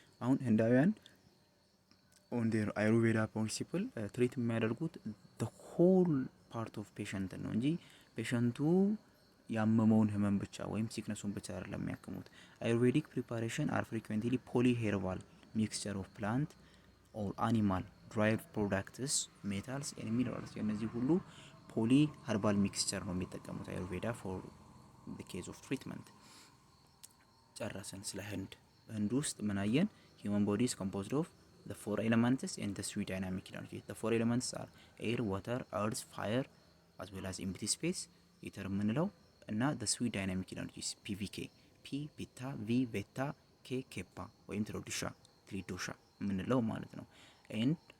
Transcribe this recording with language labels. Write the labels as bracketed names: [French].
[Amharic] አሁን ህንዳውያን [English] on their Ayurveda principle [Amharic] ትሪት የሚያደርጉት [English] the whole part of patient [Amharic] ነው እንጂ ፔሸንቱ ያመመውን ህመም ብቻ ወይም ሲክነሱን ብቻ አይደለም የሚያክሙት። [English] Ayurvedic preparation are frequently polyherbal mixture of plant or animal derived products, metals and minerals. [Amharic] የነዚህ ሁሉ ፖሊ ኸርባል ሚክስቸር ነው የሚጠቀሙት [English] Ayurveda for the case of treatment. [Amharic] ጨረሰን ስለ ህንድ ውስጥ ምን አየን? [English] human body is composed of the 4 elements and the 3 dynamic energy. The 4 elements are air, water, earth, fire as well as empty space ether [Amharic] የምንለው እና [English] the 3 dynamic energies PVK P pitta, V vata, K kapha [Amharic] ወይም ትሪዶሻ የምንለው ማለት ነው። [English] and